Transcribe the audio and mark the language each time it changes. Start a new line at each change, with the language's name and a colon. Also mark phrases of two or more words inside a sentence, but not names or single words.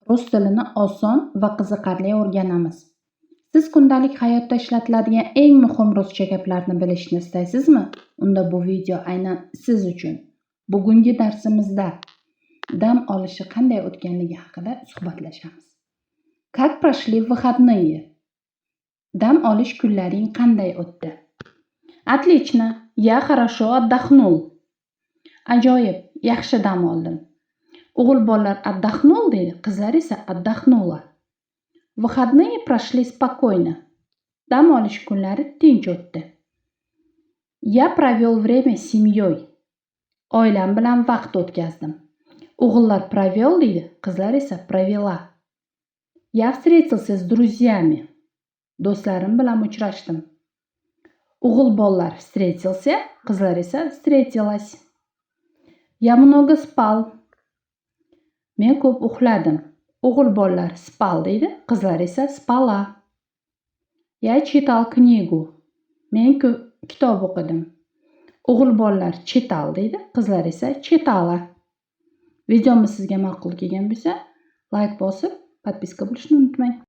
Uzbek: Rus tilini oson va qiziqarli o'rganamiz. Siz kundalik hayotda ishlatiladigan eng muhim ruscha gaplarni bilishni istaysizmi? Unda bu video aynan siz uchun. Bugungi darsimizda dam olishi qanday o'tganligi haqida suhbatlashamiz.
Russian: Как прошли выходные?
Uzbek: Dam olish kunlaring qanday o'tdi?
Russian: Отлично, я хорошо отдохнул.
Uzbek: Ajoyib, yaxshi dam oldim. O'g'il bolalar отдохнул deydi, qizlar esa отдохнула.
Russian: Выходные прошли спокойно.
Uzbek: Dam olish kunlari tinch o'tdi.
Russian: Я провел время с семьей.
Uzbek: Oilam bilan vaqt o'tkazdim. O'g'illar провел deydi, qizlar esa провела.
Russian: Я встретился с друзьями.
Uzbek: Do'stlarim bilan uchrashdim. O'g'il bolalar встретился, qizlar esa встретилась.
Russian: Я много спал.
Uzbek: Men ko'p uxladim. O'g'il bolalar spal deydi, qizlar esa spala.
Russian: Я читал книгу.
Uzbek: Men kitob o'qidim. O'g'il bolalar chital deydi, qizlar esa chitala. Videomiz sizga ma'qul kelgan bo'lsa, like bosib, podpiska bo'lishni unutmang.